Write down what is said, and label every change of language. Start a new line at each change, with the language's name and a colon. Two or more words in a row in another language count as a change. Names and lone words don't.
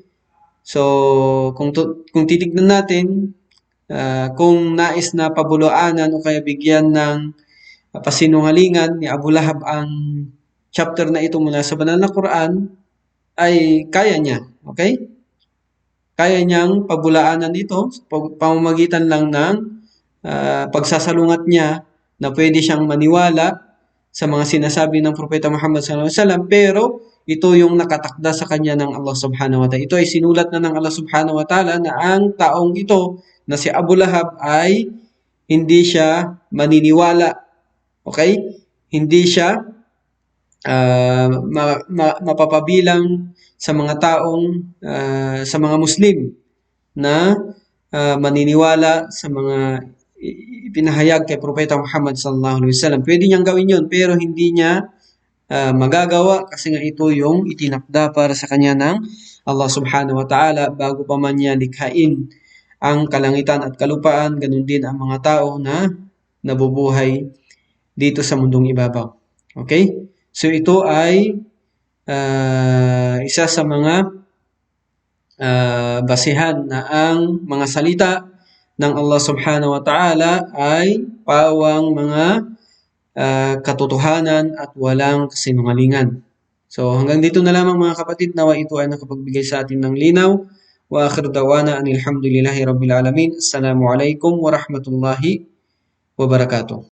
Filipino: So kung titignan natin, kung nais na pabulaanan o kaya bigyan ng pasinungalingan ni Abu Lahab ang chapter na ito mula sa banal na Quran, ay kaya niya. Okay? Kaya niyang pabulaanan ito pamamagitan lang ng pagsasalungat niya na pwede siyang maniwala sa mga sinasabi ng Propeta Muhammad
Arabic: صلى الله عليه وسلم,
Filipino: pero ito yung nakatakda sa kanya ng Allah
Arabic: سبحانه وتعالى.
Filipino: Ito ay sinulat na ng Allah
Arabic: سبحانه وتعالى
Filipino: na ang taong ito na si Abu Lahab ay hindi siya maniniwala. Okay? Hindi siya mapapabilang sa mga taong sa mga Muslim na maniniwala sa mga ipinahayag kay Propeta Muhammad
Arabic: صلى الله عليه وسلم.
Filipino: Pwede niyang gawin 'yon, pero hindi niya magagawa kasi nga ito yung itinakda para sa kanya ng Allah
Arabic: سبحانه وتعالى
Filipino: bago pa man niya likhain ang kalangitan at kalupaan, ganun din ang mga tao na nabubuhay dito sa mundong ibabaw. Okay? So ito ay isa sa mga basihan na ang mga salita ng Allah
Arabic: سبحانه وتعالى
Filipino: ay pawang mga katotohanan at walang kasinungalingan. So hanggang dito na lamang mga kapatid, nawa ito ay nakapagbigay sa atin ng linaw.
Arabic: وآخر دعوانا أن الحمد لله رب العالمين. السلام عليكم ورحمة الله وبركاته.